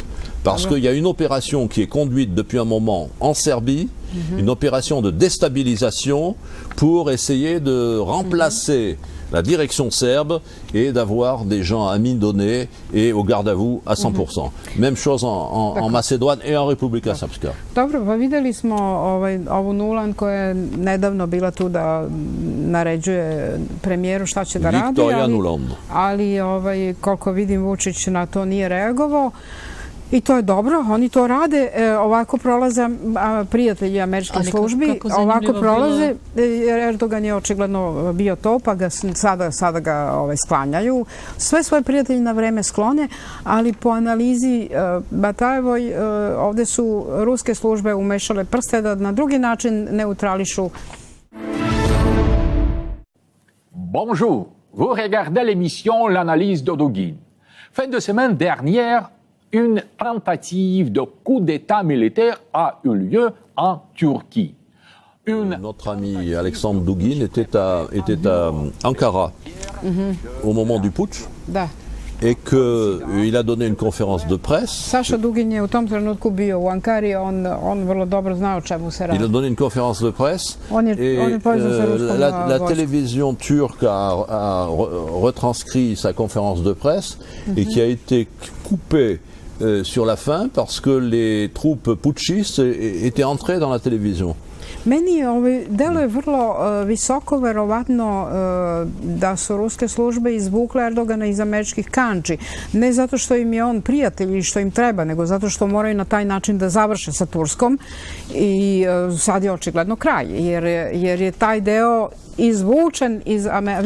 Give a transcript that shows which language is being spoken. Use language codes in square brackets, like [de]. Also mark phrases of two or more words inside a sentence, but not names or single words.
[fr] Parce qu'il y a une opération qui est conduite depuis un moment en Serbie, une opération de déstabilisation pour essayer de remplacer la direction serbe et d'avoir des gens amindonnés et au garde à vous à 100%. Même chose en Macédoine et en Republika Srpska. [sr] Dobro, pa videli smo ovu Nulan koja je nedavno bila tu da naređuje premijeru šta će da radi, ali koliko vidim Vučić na to nije reagovao. I to je dobro, oni to rade, ovako prolaze prijatelji američkih službi, ovako prolaze, Erdogan je očigledno bio to, pa ga sada ga sklanjaju. Sve svoje prijatelji na vreme sklone, ali po analizi Batajevoj ovde su ruske službe umešale prste da na drugi način neutrališu. [fr] Bonjour, vous regardez l'émission L'analyse d'Odogin. Fin de semaine dernière, une tentative de coup d'État militaire a eu lieu en Turquie. Notre ami Alexandre Dugin était à Ankara au moment du putsch. et qu'il a donné une conférence de presse. [sr] Saša Dugin je u tom trenutku bio u Ankari, on vrlo dobro zna o čemu se radi. [fr] Il a donné une conférence de presse la télévision turque a retranscrit sa conférence de presse et qui a été coupée sur la fin parce que les troupes putschistes étaient entrées dans la télévision. [sr] Meni deluje vrlo visoko verovatno da su ruske službe izvukle Erdogana iz američkih kandži. Ne zato što im je on prijatelj i što im treba, nego zato što moraju na taj način da završe sa Turskom i sad je očigledno kraj, jer je taj deo izvučen iz Amerike.